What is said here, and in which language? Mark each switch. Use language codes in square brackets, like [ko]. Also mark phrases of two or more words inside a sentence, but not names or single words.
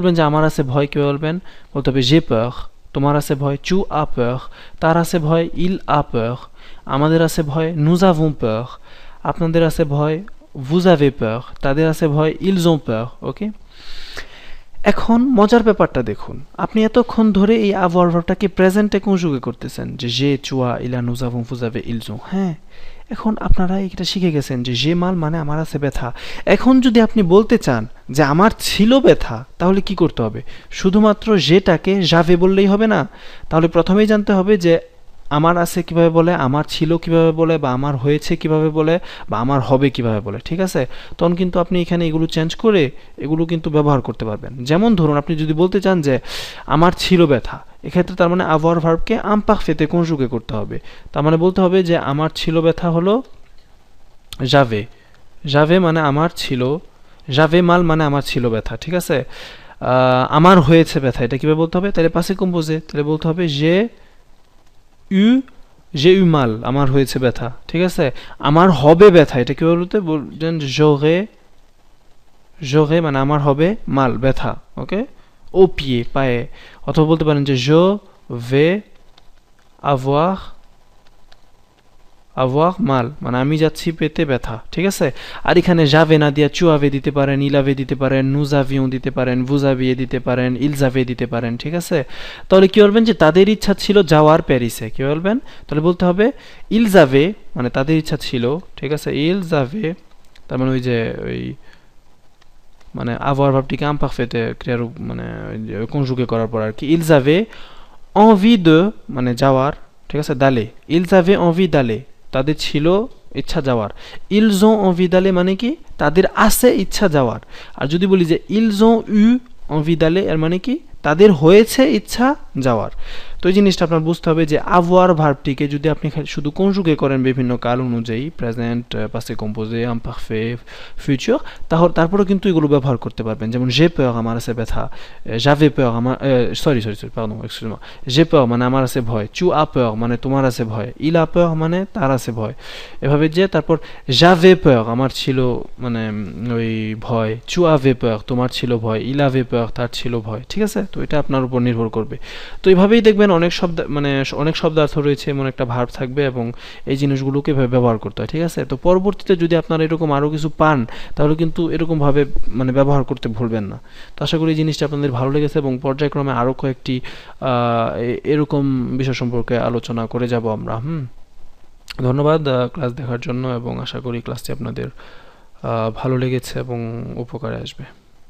[bn] বলবেন যে আমার আছে ভয় কি বলবেন বলতে হবে [fr] j'ai peur [bn] তোমার আছে ভয় [fr] tu as peur [bn] তার আছে ভয় [fr] il a peur [bn] আমাদের আছে ভয় [fr] nous avons peur [bn] আপনাদের আছে ভয় [fr] vous avez peur [bn] তাদের আছে ভয় [fr] ils ont peur [bn] ওকে এখন মজার ব্যাপারটা দেখুন আপনি এতক্ষণ ধরে এই avoir ভার্বটাকে প্রেজেন্টে কনজুগে করতেছেন যে [fr] j'ai tu as il a nous avons vous avez ils ont [bn] হ্যাঁ এখন আপনারা এটা শিখে গেছেন যে [fr] j'ai mal [bn] মানে আমার আছে ব্যথা এখন যদি আপনি বলতে চান যে আমার ছিল ব্যথা তাহলে কি করতে হবে শুধুমাত্র যেটাকে j'avais বললেই হবে না তাহলে প্রথমেই জানতে হবে যে আমার আছে কিভাবে বলে আমার ছিল কিভাবে বলে বা আমার হয়েছে কিভাবে বলে বা আমার হবে কিভাবে বলে ঠিক আছে তখন কিন্তু আপনি এখানে এগুলো চেঞ্জ করে এগুলো কিন্তু ব্যবহার করতে পারবেন যেমন ধরুন আপনি যদি বলতে চান যে আমার ছিল ব্যথা এক্ষেত্রে তার মানে avoir ভার্বকে imparfait কনজুগে করতে হবে তার মানে বলতে হবে যে আমার ছিল ব্যথা হলো j'avais মানে আমার ছিল [fr] j'avais mal [bn] মানে আমার ছিল ব্যথা ঠিক আছে আমার হয়েছে ব্যথা এটা কিভাবে বলতে হবে তাহলে [fr] passé composé [bn] তাহলে বলতে হবে [fr] j'ai eu mal [bn] আমার হয়েছে ব্যথা ঠিক আছে আমার হবে ব্যথা এটা কি বলতে বলছেন j'aurai মানে আমার হবে mal ব্যথা ওকে [fr] au pied [bn] পায়ে অথবা বলতে পারেন যে [fr] je vais avoir mal [bn] মানে আমি যাচ্ছি পেতে ব্যথা ঠিক আছে আর এখানে j'avais না দিয়া [fr] tu avais [bn] দিতে পারেন [fr] il avait [bn] দিতে পারেন [fr] nous avions [bn] দিতে পারেন [fr] vous aviez [bn] দিতে পারেন [fr] ils avaient [bn] দিতে পারেন ঠিক আছে তাহলে কি বলবেন যে তাদের ইচ্ছা ছিল যাওয়ার প্যারিসে কি বলবেন তাহলে বলতে হবে [fr] ils avaient [bn] মানে তাদের ইচ্ছা ছিল ঠিক আছে [fr] ils avaient [bn] তার মানে ওই যে ওই মানে avoir ভার্বটিকে imparfait ক্রিয়ার মানে কনজুগে করার পর আর কি [fr] ils avaient envie de [bn] মানে যাওয়ার ঠিক আছে d'aller [fr] ils avaient envie d'aller [bn] তাদের ছিল ইচ্ছা যাওয়ার [fr] ils ont envie d'aller [bn] মানে কি তাদের আছে ইচ্ছা যাওয়ার আর যদি বলি যে [fr] ils ont eu envie d'aller [bn] এর মানে কি তাদের হয়েছে ইচ্ছা যাওয়ার তো এই জিনিসটা আপনার বুঝতে হবে যে avoir ভার্বটিকে যদি আপনি শুধু কনজুগে করেন বিভিন্ন কাল অনুযায়ী প্রেজেন্ট [fr] passé composé imparfait futur [bn] তারপরে কিন্তু এগুলো ব্যবহার করতে পারবেন যেমন j'ai peur আমার আছে ব্যথা [fr] j'avais peur [bn] আমার সরি [fr] pardon excuse-moi j'ai peur [bn] মানে আমার আছে ভয় [fr] tu as peur [bn] মানে তোমার আছে ভয় [fr] il a peur [bn] মানে তার আছে ভয় এভাবে যে তারপর [fr] j'avais peur [bn] আমার ছিল মানে ওই ভয় [fr] tu avais peur [bn] তোমার ছিল ভয় [fr] il avait peur [bn] তার ছিল ভয় ঠিক আছে তো এটা আপনার উপর নির্ভর করবে তো এইভাবেই দেখবেন অনেক শব্দ মানে অনেক শব্দার্থ রয়েছে এমন একটা ভার্ব থাকবে এবং এই জিনিসগুলোকে এভাবে ব্যবহার করতে হয় ঠিক আছে তো পরবর্তীতে যদি আপনারা এরকম আরো কিছু পান তাহলে কিন্তু এরকম ভাবে মানে ব্যবহার করতে ভুলবেন না তো আশা করি এই জিনিসটা আপনাদের ভালো লেগেছে এবং পর্যায়ক্রমে আরো কয়েকটি এরকম বিষয় সম্পর্কে আলোচনা করে যাব আমরা ধন্যবাদ ক্লাস দেখার জন্য এবং আশা করি ক্লাসটি আপনাদের ভালো লেগেছে এবং উপকারে আসবে